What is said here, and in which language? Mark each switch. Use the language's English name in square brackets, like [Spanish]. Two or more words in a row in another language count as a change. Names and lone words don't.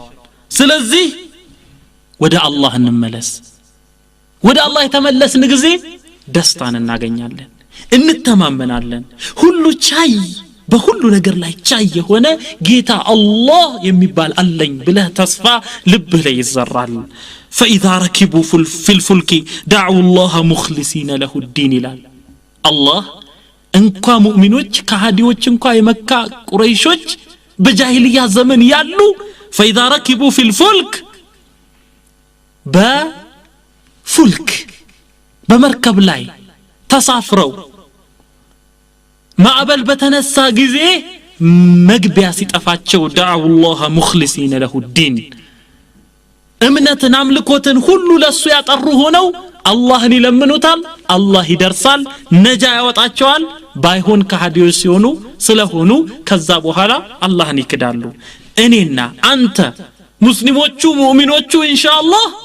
[Amharic] ስለዚህ ወደ አላህ እንመለስ ወደ አላህ የተመለስን ጊዜ ደስታን እናገኛለን እንተማመናለን ሁሉ ቻይ በሁሉ ነገር ላይ ቻይ የሆነ ጌታ አላህ የሚባል አለኝ ብለህ ተስፋ ልብህ ላይ ይዘራል [Arabic] فإذا ركبوا في الفلك دعوا الله مخلصين له الدين [Amharic] ይላል አላህ እንኳ ሙእሚኖች ከሃዲዎች እንኳ የመካ ቁረይሾች በጃሂልያ ዘመን ያሉ [Arabic] فإذا ركبوا في الفلك [Amharic] በፉልክ በመርከብ ላይ ተሳፍረው ማዕበል በተነሳ ጊዜ መግቢያ ሲጠፋቸው [Arabic] دعوا الله مخلصين له الدين [Amharic] እምነትን አምልኮትን ሁሉ ለሱ ያጠሩ ሆነው አላህን ይለምኑታል አላህ ይደርሳል ነጃ ያወጣቸዋል ባይሆን ከሃዲዎች ሲሆኑ ስለሆኑ ከዛ በኋላ አላህን ይክዳሉ እኔና አንተ ሙስሊሞቹ ሙእሚኖቹ ኢንሻአላህ